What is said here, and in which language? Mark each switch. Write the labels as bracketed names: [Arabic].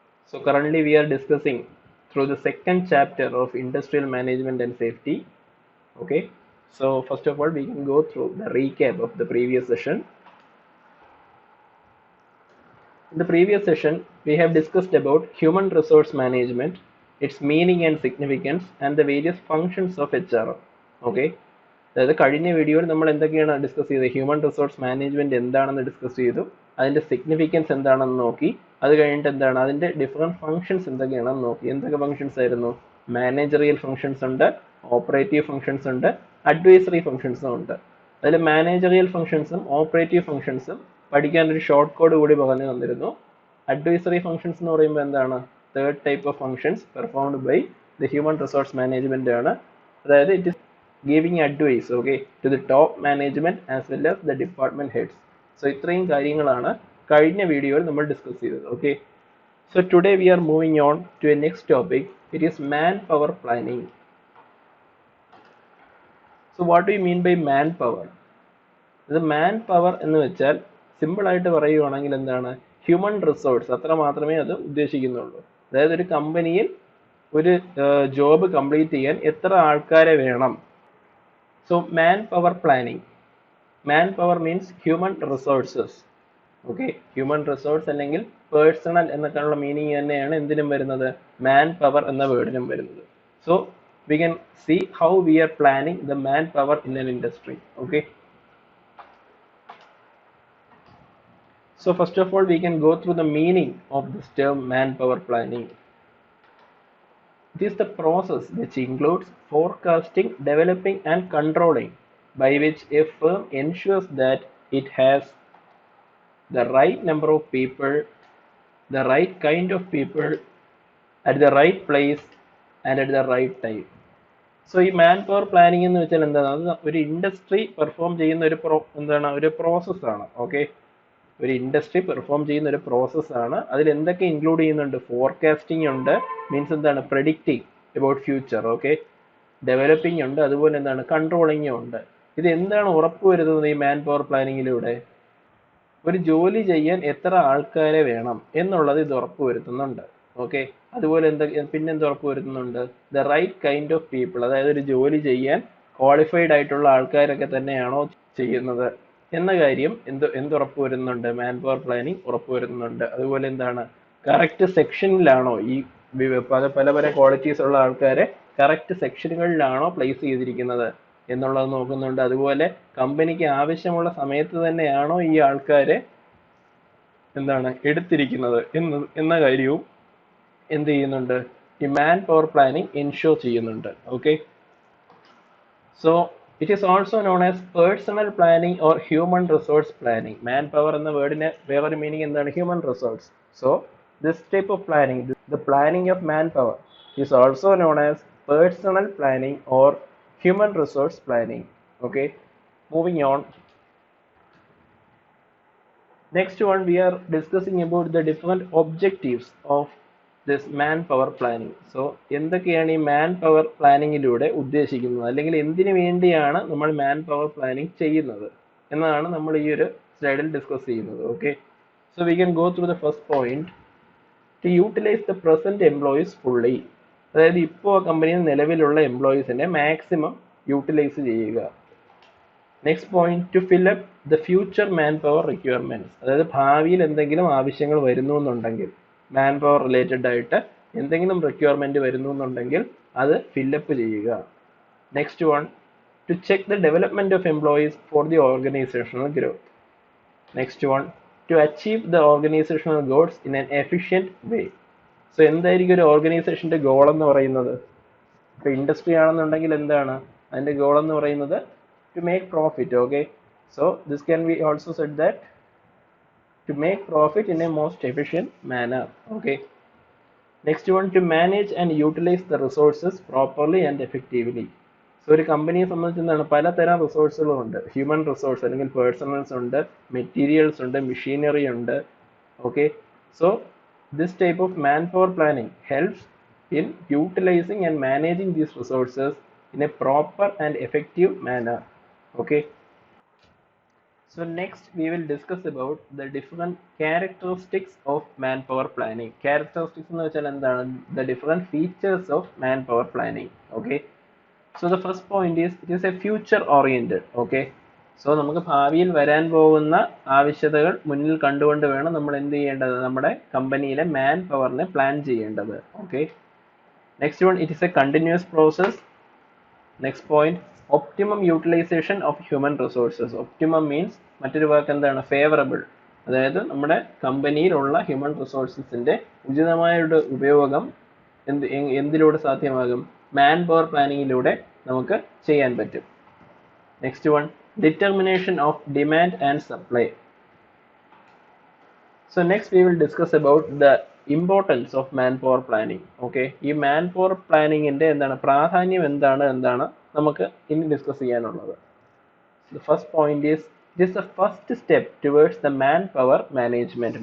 [English] So, currently we are discussing through the second chapter of Industrial Management and Safety. Okay. So, first of all, we can go through the recap of the previous session. In the previous session, we have discussed about human resource management, its meaning and significance, and the various functions of HR. Okay. [Malayalam] അതായത് കഴിഞ്ഞ വീഡിയോയിൽ നമ്മൾ എന്തൊക്കെയാണ് discuss ചെയ്തത്? Human resource management എന്താണെന്ന് discuss ചെയ്തു, അതിന്റെ significance എന്താണെന്ന് നോക്കി, അത് കഴിഞ്ഞിട്ട് എന്താണ് അതിന്റെ ഡിഫറെന്റ് ഫംഗ്ഷൻസ് എന്തൊക്കെയാണെന്ന് നോക്കി. എന്തൊക്കെ ഫംഗ്ഷൻസ് ആയിരുന്നു? മാനേജറിയൽ ഫംഗ്ഷൻസ് ഉണ്ട്, ഓപ്പറേറ്റീവ് ഫംഗ്ഷൻസ് ഉണ്ട്, അഡ്വൈസറി ഫംഗ്ഷൻസും ഉണ്ട്. അതിൽ മാനേജറിയൽ ഫംഗ്ഷൻസും ഓപ്പറേറ്റീവ് ഫംഗ്ഷൻസും പഠിക്കാൻ ഒരു ഷോർട്ട് കോഡ് കൂടി പറഞ്ഞു തന്നിരുന്നു. അഡ്വൈസറി ഫംഗ്ഷൻസ് എന്ന് പറയുമ്പോൾ എന്താണ്? [English] third type of functions performed by the human resource management [Malayalam] ആണ്. [English] അതായത് it is giving advice, okay, to the top management as well as the department heads. [Malayalam] So ഇത്രയും കാര്യങ്ങളാണ് കഴിഞ്ഞ വീഡിയോയിൽ നമ്മൾ ഡിസ്കസ് ചെയ്തത്. [English] Okay, so today we are moving on to a next topic. It is manpower planning. So what do you mean by manpower? [Malayalam] ഇത് manpower എന്ന് വെച്ചാൽ simple ആയിട്ട് പറയുകയാണെങ്കിൽ എന്താണ്? ഹ്യൂമൻ റിസോഴ്സ് അത്ര മാത്രമേ അത് ഉദ്ദേശിക്കുന്നുള്ളൂ. അതായത് ഒരു കമ്പനിയിൽ ഒരു ജോബ് കംപ്ലീറ്റ് ചെയ്യാൻ എത്ര ആൾക്കാരെ വേണം. [English] So manpower planning. Manpower means human resources. [Malayalam] Okay, human resource അല്ലെങ്കിൽ പേഴ്സണൽ എന്നൊക്കെയുള്ള മീനിങ് തന്നെയാണ് എന്തിനും വരുന്നത്? manpower എന്ന വേർഡിനും വരുന്നത്. [English] So we can see how we are planning the manpower in an industry. Okay. So first of all, we can go through the meaning of this term manpower planning. It is the process which includes forecasting, developing and controlling, by which a firm ensures that it has the right number of people, the right kind of people, at the right place and at the right time. [Malayalam] So ഈ manpower planning എന്ന് വെച്ചാൽ എന്താണ്? അത് ഒരു industry perform ചെയ്യുന്ന ഒരു പ്രോസസ്സാണ്. Okay, ഒരു ഇൻഡസ്ട്രി പെർഫോം ചെയ്യുന്ന ഒരു പ്രോസസ്സാണ്. അതിൽ എന്തൊക്കെ ഇൻക്ലൂഡ് ചെയ്യുന്നുണ്ട്? ഫോർകാസ്റ്റിംഗ് ഉണ്ട്, മീൻസ് എന്താണ്? [English] Predicting about future. [Malayalam] Okay, developing ഉണ്ട്, അതുപോലെ എന്താണ്? കൺട്രോളിംഗും ഉണ്ട്. ഇത് എന്താണ് ഉറപ്പുവരുത്തുന്നത് ഈ മാൻ പവർ പ്ലാനിങ്ങിലൂടെ? ഒരു ജോലി ചെയ്യാൻ എത്ര ആൾക്കാരെ വേണം എന്നുള്ളത് ഇത് ഉറപ്പുവരുത്തുന്നുണ്ട്. ഓക്കെ, അതുപോലെ പിന്നെന്ത് ഉറപ്പുവരുത്തുന്നുണ്ട്? [English] the right kind of people, [Malayalam] അതായത് ഒരു ജോലി ചെയ്യാൻ ക്വാളിഫൈഡ് ആയിട്ടുള്ള ആൾക്കാരൊക്കെ തന്നെയാണോ ചെയ്യുന്നത് എന്ന കാര്യം എന്തുറപ്പ് വരുന്നുണ്ട്? Man power planning ഉറപ്പുവരുത്തുന്നുണ്ട്. അതുപോലെ എന്താണ്? കറക്റ്റ് സെക്ഷനിലാണോ ഈ പല പല ക്വാളിറ്റീസ് ഉള്ള ആൾക്കാരെ കറക്റ്റ് സെക്ഷനുകളിലാണോ പ്ലേസ് ചെയ്തിരിക്കുന്നത് എന്നുള്ളത് നോക്കുന്നുണ്ട്. അതുപോലെ കമ്പനിക്ക് ആവശ്യമുള്ള സമയത്ത് തന്നെയാണോ ഈ ആൾക്കാരെ എന്താണ് എടുത്തിരിക്കുന്നത് എന്ന കാര്യവും എന്ത് ചെയ്യുന്നുണ്ട്? ഈ മാൻ പവർ പ്ലാനിങ് എൻഷുർ ചെയ്യുന്നുണ്ട്. [English] Okay, so it is also known as personal planning or human resource planning. [Malayalam] Manpower എന്ന വേർഡിന് വേറൊരു മീനിങ് എന്താണ്? Human resource. [English] So this type of planning, the planning of manpower, is also known as personal planning or human resource planning. Okay, moving on. Next one, we are discussing about the different objectives of this manpower planning. [Malayalam] So എന്തൊക്കെയാണ് ഈ man power പ്ലാനിങ്ങിലൂടെ ഉദ്ദേശിക്കുന്നത്, അല്ലെങ്കിൽ എന്തിനു വേണ്ടിയാണ് നമ്മൾ man power planning ചെയ്യുന്നത് എന്നതാണ് നമ്മൾ ഈ ഒരു സ്ലൈഡിൽ ഡിസ്കസ് ചെയ്യുന്നത്. [English] Okay, so we can go through the first point. To utilise the present employees fully, [Malayalam] അതായത് ഇപ്പോൾ കമ്പനിയിൽ നിലവിലുള്ള എംപ്ലോയീസിനെ മാക്സിമം യൂട്ടിലൈസ് ചെയ്യുക. [English] next point, to fill up the future man power requirements, [Malayalam] അതായത് ഭാവിയിൽ എന്തെങ്കിലും ആവശ്യങ്ങൾ വരുന്നു എന്നുണ്ടെങ്കിൽ, മാൻ പവർ റിലേറ്റഡ് ആയിട്ട് എന്തെങ്കിലും റിക്വയർമെന്റ് വരുന്നു എന്നുണ്ടെങ്കിൽ അത് ഫില്ലപ്പ് ചെയ്യുക. [English] Next one, to check the development of employees for the organisational growth. Next one, to achieve the organisational goals in an efficient way. [Malayalam] So എന്തായിരിക്കും ഒരു ഓർഗനൈസേഷന്റെ ഗോൾ എന്ന് പറയുന്നത്? ഇപ്പൊ ഇൻഡസ്ട്രി ആണെന്നുണ്ടെങ്കിൽ എന്താണ് അതിന്റെ ഗോൾ എന്ന് പറയുന്നത്? [English] To make profit. Okay, so this can be also said that to make profit in a most efficient manner. Okay, next one, to manage and utilize the resources properly and effectively. [Malayalam] So ഒരു കമ്പനിയെ സംബന്ധിച്ച് എന്താണ്? പലതരം റിസോഴ്സുകളുണ്ട്. Human resource അല്ലെങ്കിൽ personnels ഉണ്ട്, materials ഉണ്ട്, machinery ഉണ്ട്. [English] Okay, so this type of manpower planning helps in utilizing and managing these resources in a proper and effective manner. Okay, So next we will discuss about the different characteristics of manpower planning. [Malayalam] Characteristics എന്ന് വെച്ചാൽ എന്താണ്? [English] The different features of manpower planning. Okay. So the first point is it is a future oriented. Okay. [Malayalam] So നമുക്ക് ഭാവിയിൽ വരാൻ പോകുന്ന ആവശ്യകതകൾ മുന്നിൽ കണ്ടുകൊണ്ട് വേണം നമ്മൾ എന്ത് ചെയ്യേണ്ടത്? നമ്മുടെ കമ്പനിയിലെ മാൻ പവറിനെ പ്ലാൻ ചെയ്യേണ്ടത്. [English] Okay. Next one, it is a continuous process. Next point, optimum utilization of human resources. Optimum means [Malayalam] മറ്റൊരു വാക്ക് എന്താണ്? ഫേവറബിൾ. അതായത് നമ്മുടെ കമ്പനിയിലുള്ള ഹ്യൂമൻ റിസോഴ്സസിന്റെ ഉചിതമായ ഒരു ഉപയോഗം എന്തിലൂടെ സാധ്യമാകും? മാൻ പവർ പ്ലാനിങ്ങിലൂടെ നമുക്ക് ചെയ്യാൻ പറ്റും. [English] Next one, determination of demand and supply. So next we will discuss about the importance of manpower planning. [Malayalam] Okay, ഈ manpower planning ന്റെ എന്താണ് പ്രാധാന്യം എന്താണ് നമുക്ക് ഇനി ഡിസ്കസ് ചെയ്യാനുള്ളത്. [English] The first point is it is the first step towards the manpower management.